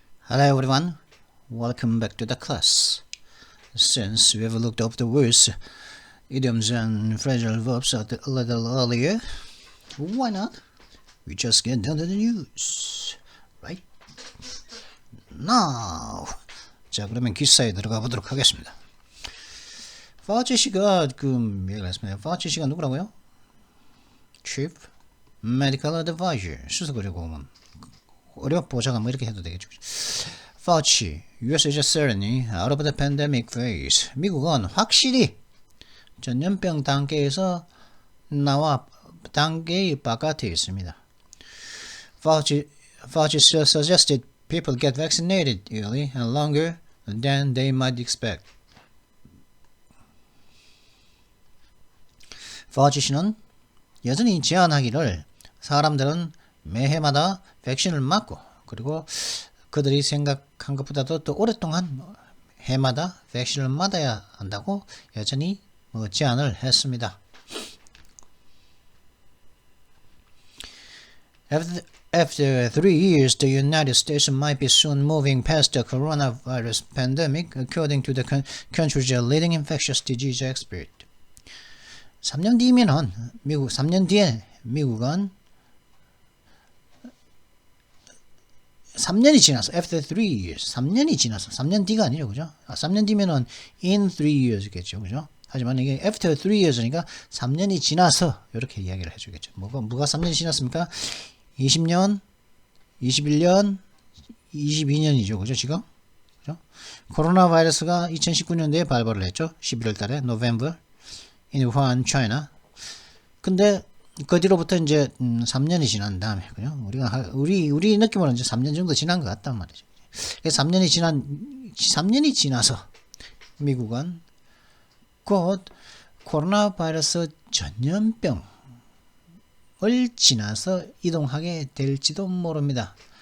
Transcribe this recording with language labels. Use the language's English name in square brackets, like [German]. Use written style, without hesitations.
[English] Hello everyone, welcome back to the class. Since we've looked up the words, idioms and phrasal verbs a little earlier, why not? We just get down to the news, right? Now, [Korean] 자 그러면 기사에 들어가 보도록 하겠습니다. 파우치 씨가 얘기를 했습니다. 파우치 씨가 누구라고요? [English] Chief Medical Advisor, [Korean] 수석의료顧問. 어려 보좌관 뭐 이렇게 해도 되겠죠. [English] Fauci, US is certainly out of the pandemic phase. [Korean] 미국은 확실히 전염병 단계에서 나와 단계의 바깥에 있습니다. [English] Fauci suggested people get vaccinated early and longer than they might expect. [Korean] Fauci 씨는 여전히 제안하기를 사람들은 매해마다 백신을 맞고 그리고 그들이 생각한 것보다도 더 오랫동안 해마다 백신을 맞아야 한다고 여전히 제안을 했습니다. [English] After 3 years, the United States might be soon moving past the coronavirus pandemic, according to the country's leading infectious disease expert. [Korean] 3년 뒤면은 3년 뒤에 미국은 3년이 지나서 [English] after 3 years [Korean] 3년이 지나서 3년 뒤가 아니죠, 그죠? 3년 뒤면은 [English] in 3 years [Korean] 겠죠, 그죠? 하지만 이게 [English] after 3 years [Korean] 니까 3년이 지나서 이렇게 이야기를 해주겠죠. 뭐가 3년이 지났습니까? 20년, 21년, 22년이죠, 그죠? 지금, 그죠? 코로나 바이러스가 2019년도에 발발을 했죠. 11월달에 [English] November in Wuhan, China. [Korean] 근데 그 뒤로부터 이제 3년이 지난 다음에 그죠? 우리 느낌으로는 이제 3년 정도 지난 것 같단 말이죠. 3년이 지나서 미국은 곧 코로나 바이러스 전염병을 지나서 이동하게 될지도 모릅니다.